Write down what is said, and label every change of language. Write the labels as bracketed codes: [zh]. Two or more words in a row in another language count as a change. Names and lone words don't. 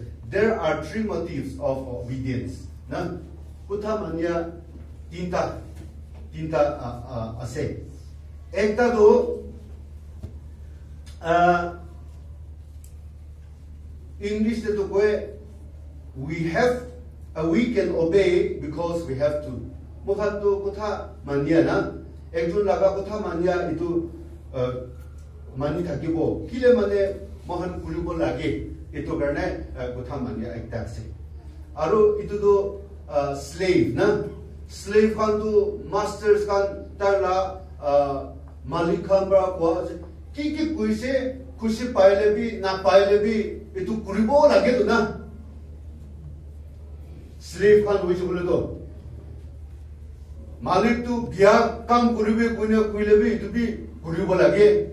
[en] There are three motives of obedience. [nag] Na kutha mania tinta ase. Ekta to English te to koi [en] we can obey because we have to. [nag] Mukhan to kutha mania na ekjun laga kutha mania itu mani thakibo kile mane mohan kuribo lage itu karne kutha mania ekta ase aru itu to slave na slave khan to masters khan tarla malik khan bra ko ki kuise khushi paile bi na paile bi itu kuribo lage to na slave khan hoise bole to Malik tu biar kam kuribi kunya kuilebi itu bi kuribo lagi.